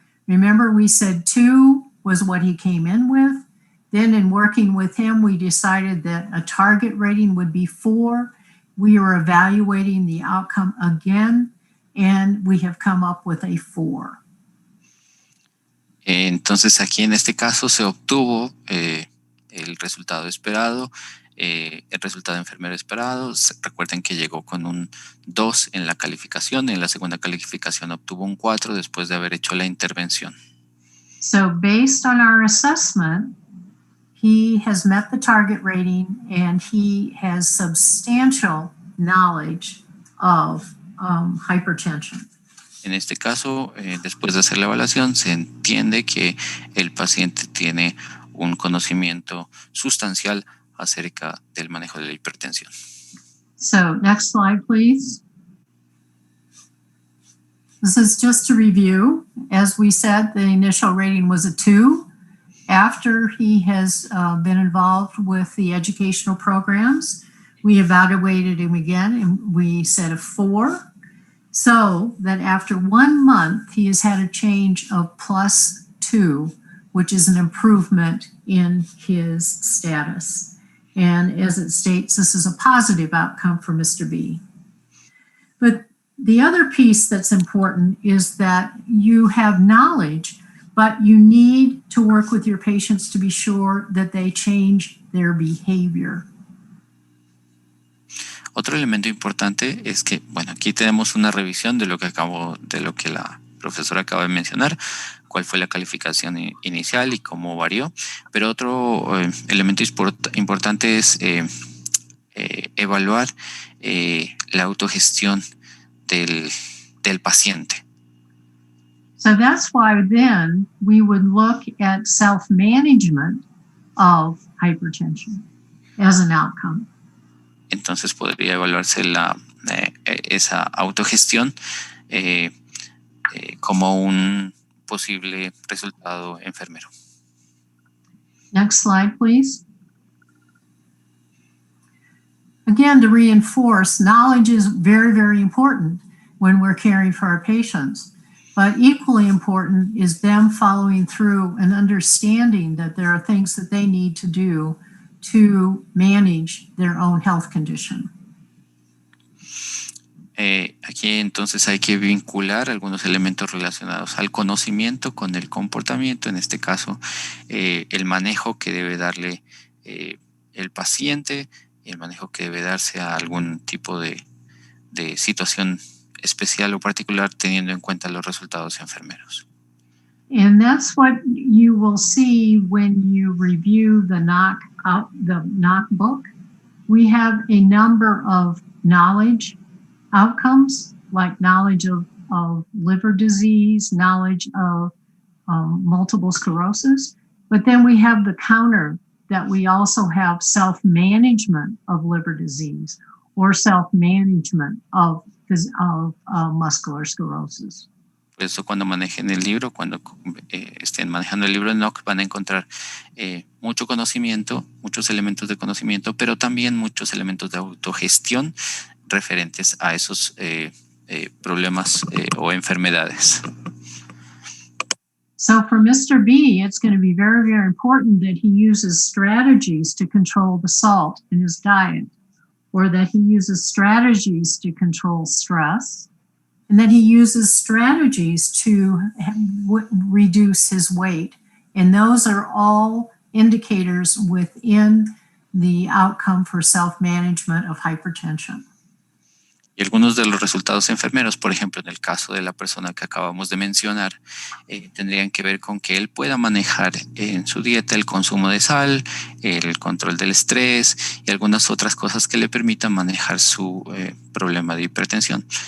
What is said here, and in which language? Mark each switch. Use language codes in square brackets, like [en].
[en] Remember, we said 2 was what he came in with. Then in working with him, we decided that a target rating would be 4. We are evaluating the outcome again, and we have come up with a 4. [es] Entonces aquí en este caso se obtuvo el resultado esperado, el resultado enfermero esperado. Recuerden que llegó con un 2 en la calificación, en la segunda calificación obtuvo un 4 después de haber hecho la intervención. [en] So based on our assessment, he has met the target rating and he has substantial knowledge of hypertension. [es] En este caso, después de hacer la evaluación, se entiende que el paciente tiene un conocimiento sustancial acerca del manejo de la hipertensión. [en] So next slide, please. This is just to review. As we said, the initial rating was a 2. After he has been involved with the educational programs, we evaluated him again and we said a 4. So that after 1 month, he has had a change of +2, which is an improvement in his status. And as it states, this is a positive outcome for Mr. B. But the other piece that's important is that you have knowledge, but you need to work with your patients to be sure that they change their behavior. [es] Otro elemento importante es que, bueno, aquí tenemos una revisión de lo que la profesora acaba de mencionar, cuál fue la calificación inicial y cómo varió. Pero otro elemento importante es evaluar la autogestión del paciente. [en] So that's why then we would look at self-management of hypertension as an outcome. [es] Entonces podría evaluarse esa autogestión como un posible resultado enfermero. [en] Next slide, please. Again, to reinforce, knowledge is very, very important when we're caring for our patients. But equally important is them following through and understanding that there are things that they need to do to manage their own health condition. [es] Aquí entonces hay que vincular algunos elementos relacionados al conocimiento con el comportamiento, en este caso el manejo que debe darle el paciente y el manejo que debe darse a algún tipo de situación especial o particular teniendo en cuenta los resultados enfermeros. [en] And that's what you will see when you review the NOC book. We have a number of knowledge outcomes, like knowledge of liver disease, knowledge of multiple sclerosis, But then we have the counter that we also have self-management of liver disease or self-management of muscular sclerosis. [es] Por eso cuando manejen el libro, cuando estén manejando el libro de Noc, van a encontrar mucho conocimiento, muchos elementos de conocimiento, pero también muchos elementos de autogestión referentes a esos problemas o enfermedades. [en] So for Mr. B, it's going to be very, very important that he uses strategies to control the salt in his diet, or that he uses strategies to control stress, and that he uses strategies to reduce his weight. And those are all indicators within the outcome for self-management of hypertension. [es] Y algunos de los resultados enfermeros, por ejemplo, en el caso de la persona que acabamos de mencionar, tendrían que ver con que él pueda manejar en su dieta el consumo de sal, el control del estrés y algunas otras cosas que le permitan manejar su problema de hipertensión.